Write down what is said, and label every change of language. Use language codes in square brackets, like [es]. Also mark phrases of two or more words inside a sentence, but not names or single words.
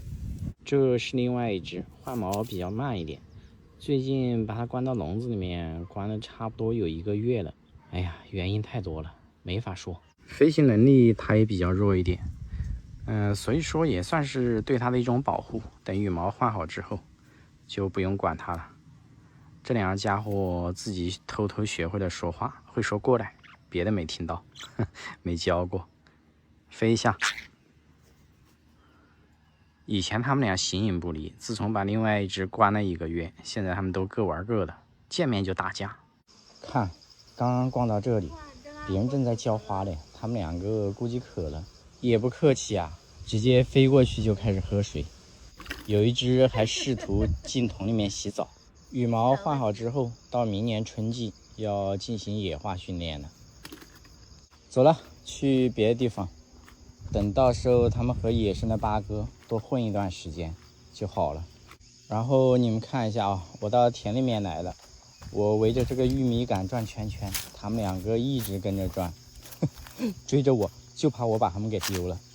[zh] 這是另外一只，換毛比較慢一點，最近把它關到籠子裡面，關了差不多有1個月了。哎呀，原因太多了，沒法說。飞行能力它也比較弱一點，所以說也算是对它的一種保護。等羽毛換好之後，就不用管它了。這 2個家伙自己偷偷學會了說話，會說過來，別的沒聽到，沒教過。飛一下。以前他們倆形影不離，自從把另外一只關了1個月，現在他們都各玩各的，見面就打架。看，剛剛逛到這裡，別人正在澆花嘞，他們2個估計渴了，也不客氣啊，直接飛過去就開始喝水。有一只還試圖進桶裡面洗澡。羽毛換好之後，到明年春季要進行野化訓練了。走了，去別的地方。等到時候他們和野生的八哥多混一段時間就好了。然後你們看一下啊，我到田裡面来了，我圍着這個玉米杆轉圈圈，他們2個一直跟着轉，追着我，就怕我把他們給丟了。